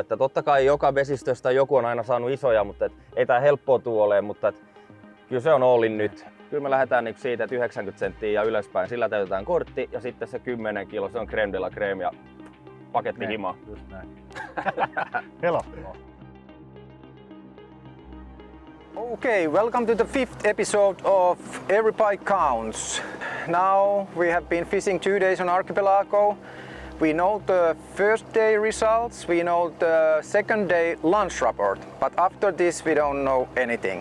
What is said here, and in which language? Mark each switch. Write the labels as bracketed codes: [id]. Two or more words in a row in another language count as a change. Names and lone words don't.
[fi] Että totta kai joka vesistöstä joku on aina saanut isoja, mutta ei tää helppoa ole, mutta kyllä se on Ollin nyt. Kyllä me lähdetään niin siitä, että 90 senttiä ja ylöspäin. Sillä täytetään kortti ja sitten se 10 kilo, se on [fr] crème de la crème [fi] ja paketti himaa. Just näin. Helppoa. [en] Okay, welcome to the 5th episode of Every Pike Counts. Now we have been fishing 2 days on Archipelago. We know the first day results, we know the second day lunch report, but after this we don't know anything.